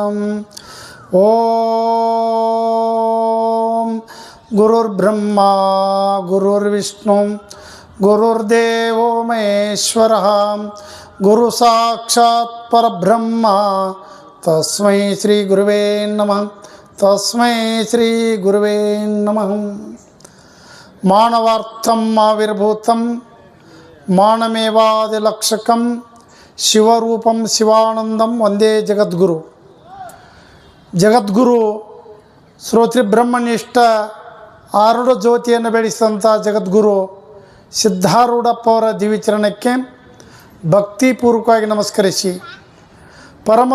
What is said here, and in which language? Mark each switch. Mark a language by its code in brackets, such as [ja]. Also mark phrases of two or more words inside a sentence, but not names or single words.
[sa] ಓಂ ಗುರುರ್ಬ್ರಹ್ಮ ಗುರುರ್ವಿಷ್ಣು ಗುರುರ್ದೇವೋ ಮಹೇಶ್ವರಃ ಗುರು ಸಾಕ್ಷಾತ್ ಪರಬ್ರಹ್ಮ ತಸ್ಮೈ ಶ್ರೀ ಗುರುವೇ ನಮಃ. ತಸ್ಮೈ ಶ್ರೀ ಗುರುವೇ ನಮಃ. ಮಾನವಾರ್ಥಂ ಆವಿರ್ಭೂತಂ ಮಾನಮೇವಾದಿಲಕ್ಷಕಂ ಶಿವರೂಪಂ ಶಿವಾನಂದಂ ವಂದೇ ಜಗದ್ಗುರು. [kn] ಜಗದ್ಗುರು ಶ್ರೋತ್ರಿ ಬ್ರಹ್ಮನಿಷ್ಠ ಆರುಢ ಜ್ಯೋತಿಯನ್ನು ಬೆಳೆಸಿದಂಥ ಜಗದ್ಗುರು ಸಿದ್ಧಾರೂಢಪ್ಪ ಅವರ ದಿವ್ಯಚರಣಕ್ಕೆ ಭಕ್ತಿಪೂರ್ವಕವಾಗಿ ನಮಸ್ಕರಿಸಿ, ಪರಮ